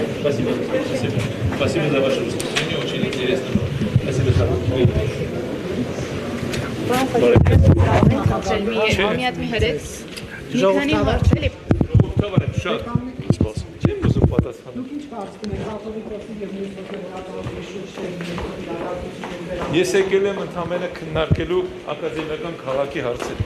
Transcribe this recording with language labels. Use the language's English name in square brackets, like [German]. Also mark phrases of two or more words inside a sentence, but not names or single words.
[Russian] Спасибо. Спасибо. Спасибо за ваше выступление, очень интересно. Спасибо за [Armenian] Ես եկել եմ ընդամենը քննարկելու ակադեմիական քաղաքի հարցերը։